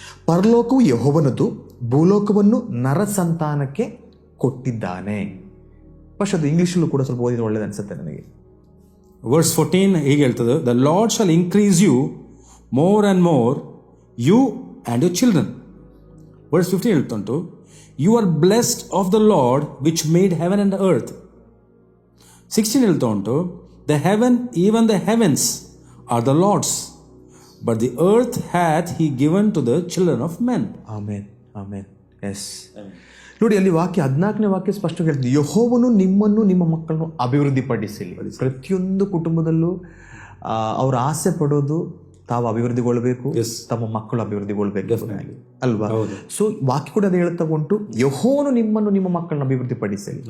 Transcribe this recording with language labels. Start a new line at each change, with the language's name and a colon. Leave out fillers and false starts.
Kannada: ಪರಲೋಕವು ಯೆಹೋವನದು, ಭೂಲೋಕವನ್ನು ನರಸಂತಾನಕ್ಕೆ ಕೊಟ್ಟಿದ್ದಾನೆ. ಫಸ್ಟ್ ಅದು ಇಂಗ್ಲೀಷಲ್ಲೂ ಕೂಡ ಸ್ವಲ್ಪ ಓದಿದ್ರೆ ಒಳ್ಳೇದು ಅನ್ಸುತ್ತೆ ನನಗೆ. ವರ್ಸ್ 14 ಹೀಗೆ ಹೇಳ್ತದೆ,
English: The Lord shall increase you more and more, you and your children. Verse 15
Kannada: ಹೇಳ್ತುಂಟು,
English: you are blessed of the Lord which made heaven and earth.
Kannada: 16 ಹೇಳ್ತಾ ಉಂಟು,
English: the heaven, even the heavens are the Lord's, but the earth hath he given to the children of men.
Kannada: Amen. S, ನೋಡಿ ಅಲ್ಲಿ ವಾಕ್ಯ 14ನೇ ವಾಕ್ಯ ಸ್ಪಷ್ಟವಾಗಿ ಹೇಳ್ತದೆ, ಯೆಹೋವನು ನಿಮ್ಮನ್ನು ನಿಮ್ಮ ಮಕ್ಕಳನ್ನು ಅಭಿವೃದ್ಧಿಪಡಿಸಲಿ. ಪ್ರತಿಯೊಂದು ಕುಟುಂಬದಲ್ಲೂ ಅವ್ರ ಆಸೆ ಪಡೋದು ತಾವು ಅಭಿವೃದ್ಧಿಗೊಳ್ಬೇಕು, ತಮ್ಮ ಮಕ್ಕಳು ಅಭಿವೃದ್ಧಿಗೊಳ್ಬೇಕು ಅಲ್ವಾ? ಸೊ ವಾಕ್ಯ ಕೂಡ ಅದು ಹೇಳ್ತಾ ಉಂಟು, ಯೆಹೋವನು ನಿಮ್ಮನ್ನು ನಿಮ್ಮ ಮಕ್ಕಳನ್ನ ಅಭಿವೃದ್ಧಿಪಡಿಸಲಿ.